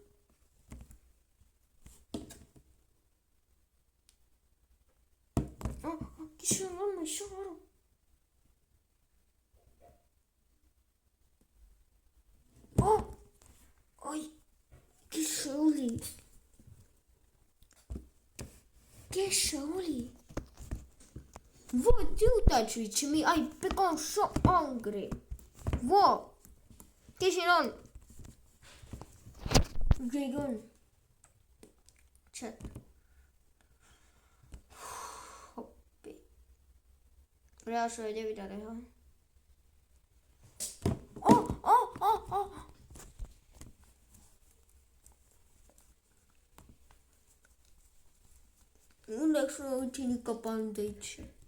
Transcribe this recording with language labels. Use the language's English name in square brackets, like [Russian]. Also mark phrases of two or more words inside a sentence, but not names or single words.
[Estonian] Kes seal on? Ma ei saa aru. Kes see oli? [English] What you touched to me? I become so hungry. What? [Estonian] Kes siin on? Keegi on. Chat. Hoppi. Reaalselt ei tea, mida teha. Õnneks ma võtsin ikka bandage'i.